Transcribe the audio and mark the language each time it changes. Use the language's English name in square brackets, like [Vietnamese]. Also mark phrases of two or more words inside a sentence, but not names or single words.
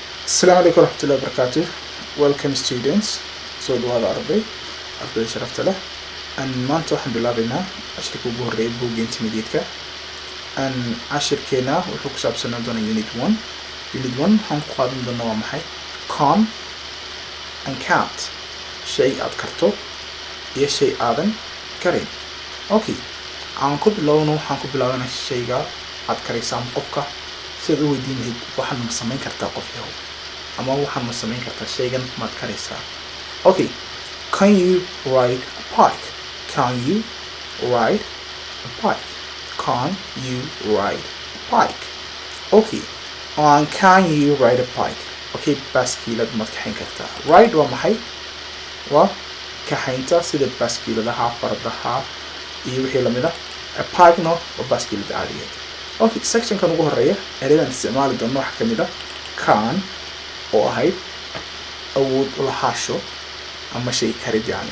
[Arabic] السلام عليكم ورحمة الله وبركاته. [English] Welcome students. [Somali] So dhawaada arday sharafta leh. Maanta waxaan bilaabaynaa cashirka ugu horeeya buugga intermediate-ka. Cashirkeena wuxuu ku saabsanaan doonaa unit 1. Unit 1 waxaan ku qaadan doonaa waa maxay? [English] Can and can't. [Somali] Shay aad karto iyo shay aadan karin. Okay. Aan ku bilowno waxaan ku bilaabanaa shayga aad karaysaa ama qofka sidaad u weydiin lahayd waxaan ma samayn kartaa qof yahow ama waxaan ma samayn kartaa shaygan maad karaysaa. [English] Okay. Can you ride a bike? Can you ride a bike? Can you ride a bike? Okay. Can you ride a bike? [Somali] Okay, baaskiilad maad kaxayn kartaa. Ride waa maxay? Waa kaxaynta sida baaskiiladaha, fardaha iyo wixii lamid ah. [English] A bike [Somali] no waa baaskiilada caadigeed. Okay, sectionkan ugu horeeya ereydan isticmaali doono waxa kamid ah can oo ahayd awood u lahaasho ama shay karid yani.